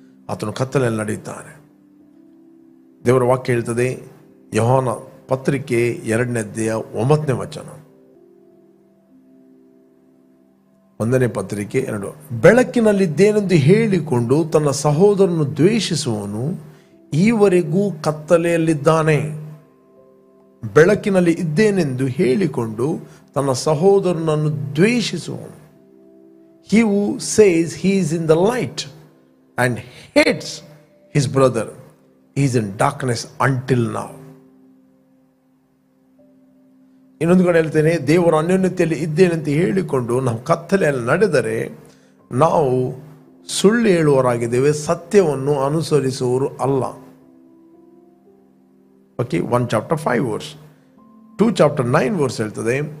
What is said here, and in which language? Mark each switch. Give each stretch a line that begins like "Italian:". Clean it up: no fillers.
Kannada: ಆತನು ಕತ್ತಲೆಯಲ್ಲಿ ನಡೆಯುತ್ತಾನೆ. ದೇವರ ವಾಕ್ಯ ಹೇಳ್ತದೆ, ಯೋಹಾನ ಪತ್ರಿಕೆ 2ನೇ ಅಧ್ಯಾಯ 9ನೇ ವಚನ, 1ನೇ ಪತ್ರಿಕೆ 2, ಬೆಳಕಿನಲ್ಲಿದ್ದೇನೆಂದು ಹೇಳಿಕೊಂಡು ತನ್ನ ಸಹೋದರನು ದ್ವೇಷಿಸುವವನು ಈವರೆಗೂ ಕತ್ತಲೆಯಲ್ಲಿದ್ದಾನೆ. ಬೆಳಕಿನಲ್ಲಿ ಇದ್ದೇನೆಂದು ಹೇಳಿಕೊಂಡು ತನ್ನ ಸಹೋದರನನ್ನು ದ್ವೇಷಿಸುವನು.
English: He who says he is in the light and hates his brother is in darkness until now.
Kannada: ಇನ್ನೊಂದು ಕಡೆ ಹೇಳ್ತೇನೆ, ದೇವರ ಅನ್ಯೋನ್ಯತೆಯಲ್ಲಿ ಇದ್ದೇನೆಂತ ಹೇಳಿಕೊಂಡು ನಾವು ಕತ್ತಲೆಯಲ್ಲಿ ನಡೆದರೆ ನಾವು ಸುಳ್ಳು ಹೇಳುವವರಾಗಿದ್ದೇವೆ, ಸತ್ಯವನ್ನು ಅನುಸರಿಸುವವರು ಅಲ್ಲ.
English: okay, 1 chapter 5 verse, 2 chapter 9 verse
Kannada: ಹೇಳ್ತದೆ.